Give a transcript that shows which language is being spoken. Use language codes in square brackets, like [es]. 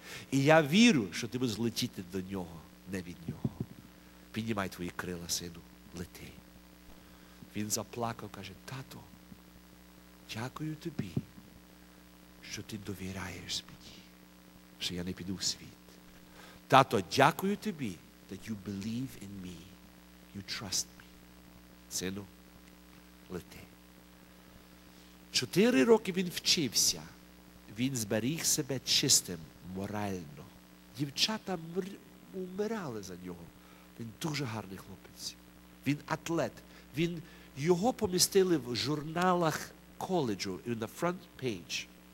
[uk] І я вірю, що ти будеш летіти до Нього, не від Нього. Піднімай твої крила, сину, лети. Він заплакав, каже, тато, дякую тобі, що ти довіряєш мені, що я не піду в світ. Тато, дякую тобі, [en] that you believe in me, you trust me. [uk] Сину, лети. 4 роки він вчився, він зберіг себе чистим морально. Дівчата умирали за нього. Він дуже гарний хлопець. Він атлет. Його помістили в журналах коледжу, [en] in the front page.